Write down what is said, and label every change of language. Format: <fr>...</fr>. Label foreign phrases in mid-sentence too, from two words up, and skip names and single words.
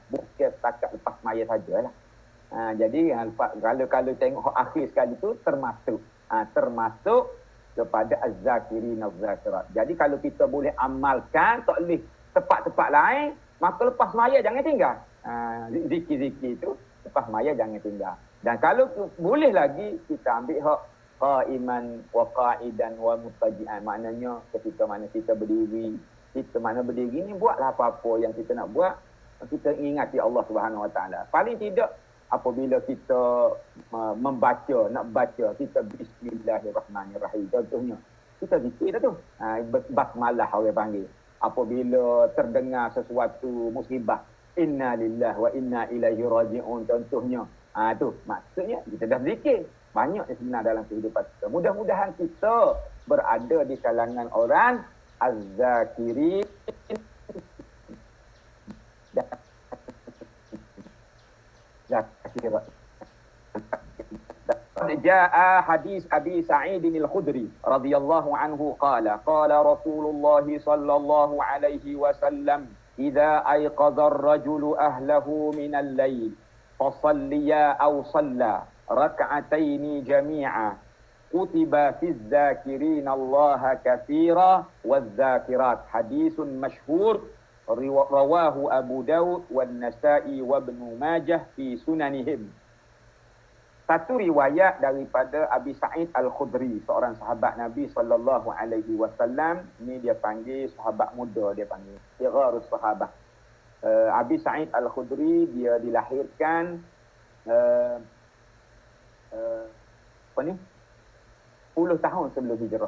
<ms>Bukan setakat lepas maya sajalah. Jadi kalau tengok akhir sekali tu termasuk kepada</ms> <ar>الذاكرين الذاكرات.</ar> <ms>Jadi kalau kita boleh amalkan, tak boleh tempat-tempat lain, maka lepas maya jangan tinggal. Zikir-zikir itu lepas maya jangan tinggal. Dan kalau boleh lagi kita ambil hak</ms> <ar>قائما و قاعدا و مضطجعا.</ar> <ms>Maknanya ketika mana kita berdiri, kita mana berdiri ni buatlah apa-apa yang kita nak buat, kita ingati</ms> <ar>الله سبحانه وتعالى.</ar> <ms>Paling tidak apabila kita membaca, nak baca, kita</ms> <ar>بسم الله الرحمن الرحيم</ar> <ms>contohnya. Kita zikir dah tu. Basmalah orang panggil. Apabila terdengar sesuatu musibah,</ms> <ar>إنا لله وإنا إليه راجعون contohnya.</ar> <ms>Tu maksudnya kita dah zikir. Banyak sebenar dalam kehidupan kita. Mudah-mudahan kita berada di kalangan orang az-zakirin.</ms> <ar>جاء حديث أبي سعيد الخدري رضي الله عنه قال رسول الله صلى الله عليه وسلم إذا أيقظ الرجل أهله من الليل فصليا أو صلى ركعتين جميعا كتبا في الذاكرين الله كثيرا والذاكرات. حديث مشهور رواه أبو داود والنسائي وابن ماجه في سننهم.</ar> <ms>Satu riwayat daripada Abi Sa'id Al-Khudri, seorang sahabat Nabi</ms> <ar>صلى الله عليه وسلم.</ar> <ms>Ni dia panggil sahabat muda, dia panggil</ms> <ar>صغار الصحابة.</ar> <ms>Abi Sa'id Al-Khudri dia dilahirkan 10 tahun sebelum hijrah.</ms>